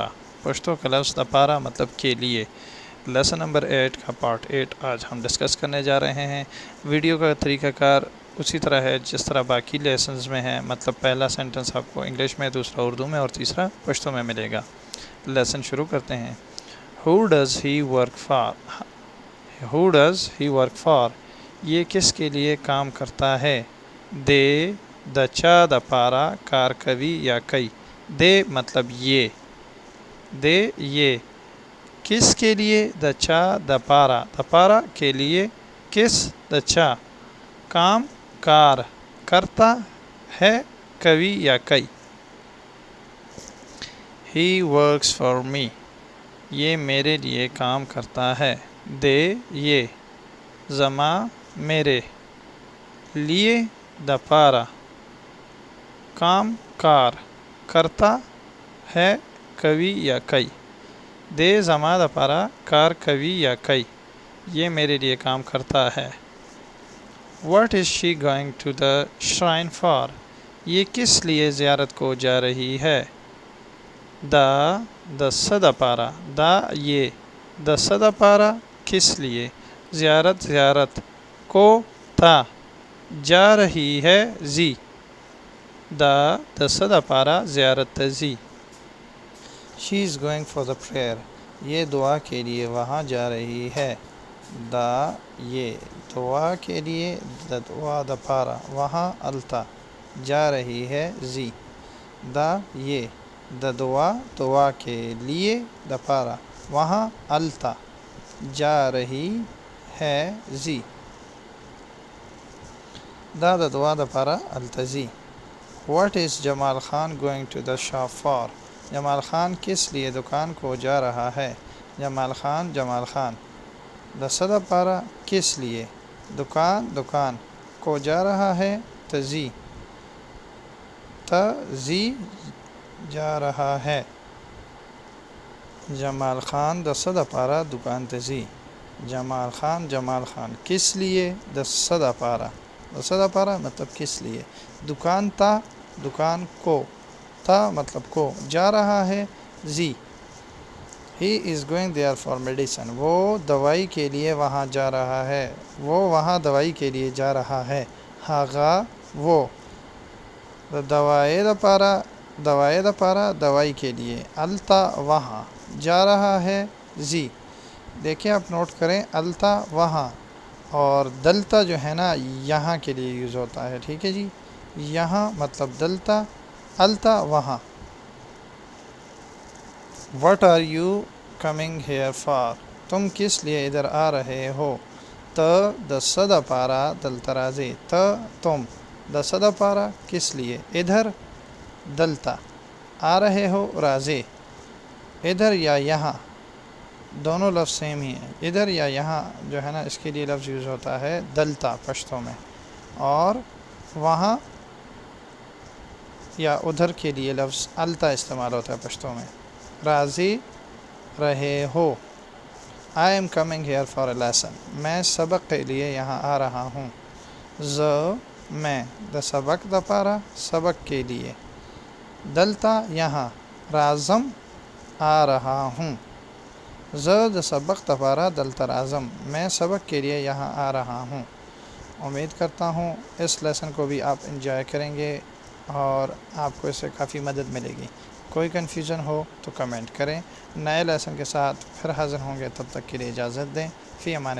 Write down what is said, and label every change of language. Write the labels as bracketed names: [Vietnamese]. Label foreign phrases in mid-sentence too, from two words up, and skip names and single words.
[Urdu] پشتو کا لفظ دپارا مطلب کے لیے۔ لیسن نمبر 8 کا پارٹ 8 آج ہم ڈسکس کرنے جا رہے ہیں۔ ویڈیو کا طریقہ کار اسی طرح ہے جس طرح باقی لیسنز میں ہے، مطلب پہلا سینٹنس آپ کو انگلش میں، دوسرا اردو میں اور تیسرا پشتو میں ملے گا۔ لیسن شروع کرتے ہیں۔ [English] Who does he work for? Who does he work for? [Urdu] یہ کس کے لیے کام کرتا ہے؟ [Pashto] دے، دچا، دپارا، کار کوی [Urdu] یا کئی۔ دے مطلب یہ، دے یہ، کس کے لیے؟ [Pashto] دچا، دپارا، دپارا [Urdu] کے لیے، کس، دچا، کام، کار، کرتا ہے، [Pashto] کوی یا کئی۔ [English] He works for me. [Urdu] یہ میرے لیے کام کرتا ہے۔ دے یہ، زما میرے، لیے دپارا، کام کار، کرتا ہے [Pashto] کوی یا کئی۔ دے زما دپارا کار کوی یا کئی، [Urdu] یہ میرے لیے کام کرتا ہے۔ [English] What is she going to the shrine for? [Urdu] یہ کس لیے زیارت کو جا رہی ہے؟ [Pashto] دا، دس دپارا، دا یہ، دس دپارا [Urdu] کس لیے، [Pashto] زیارت زیارت، کو تا، [Urdu] جا رہی ہے [Pashto] زی، دا دس دپارا زیارت زی۔ [English] She is going for the prayer. [Urdu] یہ دعا کے لیے وہاں جا رہی ہے۔ دا یہ، دعا کے لیے، [Pashto] دعا دپارا، [Urdu] وہاں التا، جا رہی ہے زی، دا یہ، دعا دعا کے لیے، دپارا وہاں التا، جا رہی ہے زی، [Pashto] دا دعا دپارا التا زی۔ [English] What is جمال خان going to the shop for? [Urdu] جمال خان کس لیے دکان کو جا رہا ہے؟ جمال خان، جمال خان، [Pashto] دس دپارا [Urdu] کس لیے، دکان دکان، کو جا رہا ہے تزی، تزی جا رہا ہے۔ [Pashto] جمال خان دس دپارا دکان تزی، [Urdu] جمال خان، جمال خان کس لیے، [Pashto] دس دپارا، دس دپارا [Urdu] مطلب کس لیے، دکان تا، دکان کو، تا مطلب کو، جا رہا ہے زی۔ [English] He is going there for medicine. [Urdu] وہ دوائی کے لیے وہاں جا رہا ہے، وہ وہاں دوائی کے لیے جا رہا ہے۔ [Pashto] ہاغا وہ، دوائے دپارا، دوائے دپارا [Urdu] دوائی کے لیے، التا وہاں، جا رہا ہے زی۔ دیکھیں آپ نوٹ کریں، التا وہاں اور دلتا جو ہے نا یہاں کے لیے یوز ہوتا ہے، ٹھیک ہے جی، یہاں مطلب دلتا، التا وہاں۔ [English] What are you coming here for? [Urdu] تم کس لیے ادھر آ رہے ہو؟ [Pashto] دس دپارا دلتا رازے، [Urdu] تم، [Pashto] دس دپارا [Urdu] کس لیے، ادھر، دلتا، آ رہے ہو رازے، ادھر یا یہاں، دونوں لفظ سیم ہی ہیں۔ ادھر یا یہاں جو ہے نا اس کے لیے لفظ یوز ہوتا ہے دلتا پشتو میں، اور وہاں یا ادھر کے لیے لفظ التا استعمال ہوتا ہے پشتو میں۔ راضی رہے ہو، [English] I am coming here for a lesson. [Urdu] میں سبق کے لیے یہاں آ رہا ہوں۔ میں، [Pashto] دا سبق دپارا [Urdu] سبق کے لیے، دلتا یہاں، رازم آ رہا ہوں۔ [Pashto] دا سبق دپارا دلتا رازم، [Urdu] میں سبق کے لیے یہاں آ رہا ہوں۔ امید کرتا ہوں اس لیسن کو بھی آپ انجوائے کریں گے اور آپ کو اس سے کافی مدد ملے گی۔ کوئی کنفیوژن ہو تو کمنٹ کریں۔ نئے لیسن کے ساتھ پھر حاضر ہوں گے، تب تک کے لیے اجازت دیں۔